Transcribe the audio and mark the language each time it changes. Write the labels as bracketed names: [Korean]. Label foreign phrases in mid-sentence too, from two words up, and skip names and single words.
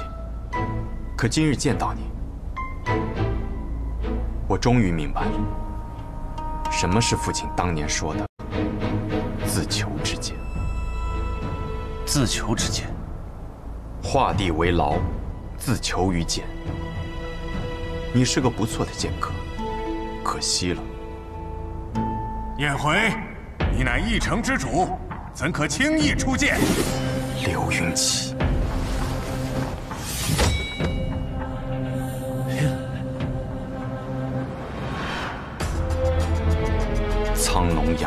[Chinese] 可今日見到你，我終於明白了，什麼是父親當年說的自求之劍。自求之劍，畫地為牢，自求於劍。你是個不錯的劍客，可惜了。燕回，你乃一城之主，怎可輕易出劍？刘云奇，苍龙崖，